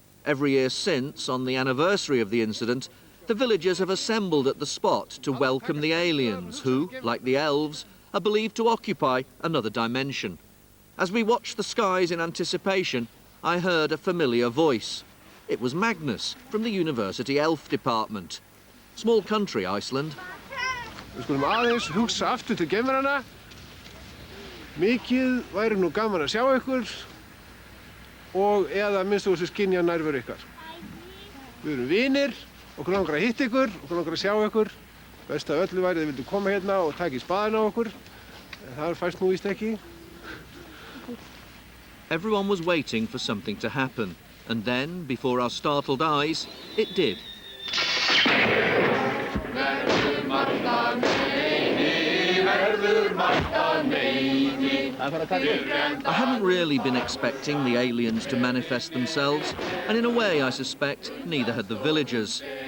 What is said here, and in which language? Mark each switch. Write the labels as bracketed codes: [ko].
[en] Every year since, on the anniversary of the incident, the villagers have assembled at the spot to welcome the aliens who, like the elves, are believed to occupy another dimension. As we watched the skies in anticipation, I heard a familiar voice. It was Magnus from the University Elf Department. Small country, Iceland. [is] Við skulum aðeins hugsa aftur til geimverana. Mikið væri nú gaman að sjá ykkur og eða minnst þú þessu skynja nærveru ykkar. Við erum vinir, okkur langar að hitta ykkur, okkur langar að sjá ykkur. Best af öllu væri þið vildu koma hérna og taka í spaðinn á okkur. En það fæst nú víst ekki. [en] Everyone was waiting for something to happen. And then, before our startled eyes, it did. I hadn't really been expecting the aliens to manifest themselves, and in a way, I suspect, neither had the villagers.